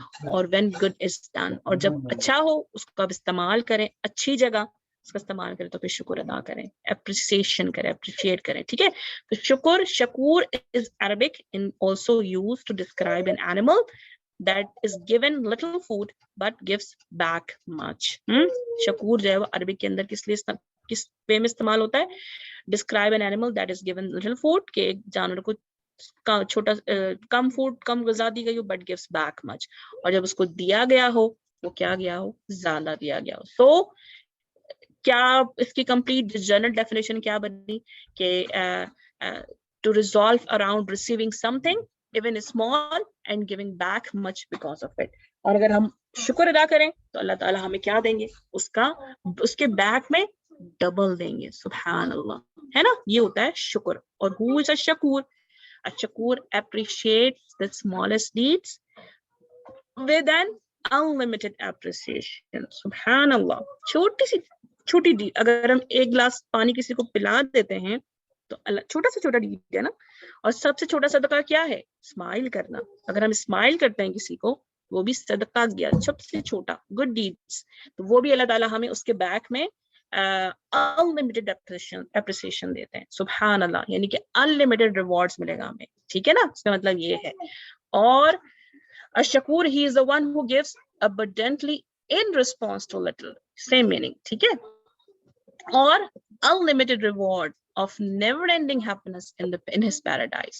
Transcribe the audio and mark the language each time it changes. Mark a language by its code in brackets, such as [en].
[ur] اور [en] when good is done، [ur] اور جب اچھا ہو اس کو اب استعمال کریں، اچھی جگہ اس کا استعمال کریں تو پھر شکر ادا کریں، اپریسیشن کریں، اپریشیٹ کریں. ٹھیک ہے. [en] تو Shakur is Arabic and also used to describe an animal that is given little food but gives back much. [ur] شکور جو ہے وہ عربی کے اندر کس وے میں استعمال ہوتا ہے؟ [en] describe an animal that is given little food، [ur] کہ ایک جانور کو چھوٹا کم فوڈ، کم غذا دی گئی ہو [en] but gives back much، [ur] اور جب اس کو دیا گیا ہو وہ کیا گیا ہو؟ زیادہ دیا گیا ہو. سو کیا اس کی کمپلیٹ جنرل ڈیفینیشن کیا بنی کہ [en] to resolve around receiving something even small and giving back much because of it. [ur] اور اگر ہم شکر ادا کریں تو اللہ تعالیٰ ہمیں کیا دیں گے؟ اس کے بیک میں ڈبل دیں گے. [ar] سبحان اللہ، [ur] ہے نا. یہ ہوتا ہے شکر. [en] اور who is Al Shakur? Al Shakur appreciates the smallest deeds with an unlimited appreciation. [ar] سبحان اللہ. [ur] چھوٹی ڈیڈ، اگر ہم ایک گلاس پانی کسی کو پلا دیتے ہیں تو اللہ، چھوٹا سے چھوٹا ڈیڈ ہے نا. اور سب سے چھوٹا صدقہ کیا ہے؟ اسمائل کرنا. اگر ہم اسمائل کرتے ہیں کسی کو، وہ بھی صدقہ گیا، سب سے چھوٹا گڈ ڈیڈس، تو وہ بھی اللہ تعالیٰ ہمیں اس کے بیک میں [en] unlimited appreciation [ur] دیتے ہیں. [ar] سبحان اللہ. [ur] یعنی کہ [en] unlimited rewards [ur] ملے گا ہمیں. ٹھیک ہے نا. اس کا مطلب یہ ہے. [en] اور Al Shakur he is the one who gives abundantly in response to little. Same meaning. [ur] ٹھیک ہے. [en] اور unlimited reward of never ending happiness in his paradise.